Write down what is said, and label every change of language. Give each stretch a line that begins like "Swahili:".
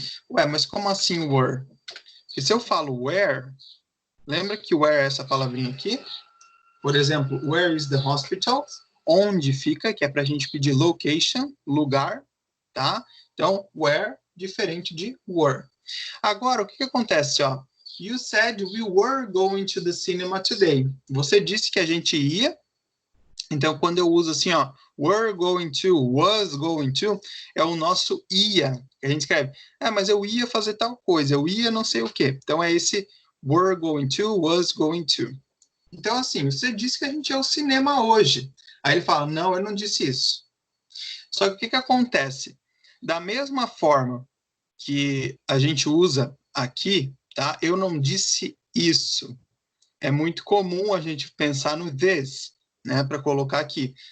Portuguese: Ué, mas como assim were? Porque se eu falo where, lembra que where é essa palavrinha aqui? Por exemplo,
English: where is the hospital?
Portuguese: Onde fica, que é para a gente pedir location, lugar, tá? Então, where, diferente de were. Agora, o que acontece, ó?
English: You said we were going to the cinema today.
Portuguese: Você disse que a gente ia. Então, quando eu uso assim, ó,
English: were going to, was going to,
Portuguese: é o nosso ia. A gente escreve, mas eu ia fazer tal coisa, eu ia não sei o quê. Então, é esse
English: were going to, was going to.
Portuguese: Então, assim, você disse que a gente ia ao cinema hoje. Aí ele fala, não, eu não disse isso. Só que o que acontece? Da mesma forma que a gente usa aqui, tá? Eu não disse isso. É muito comum a gente pensar no this, né, para colocar aqui.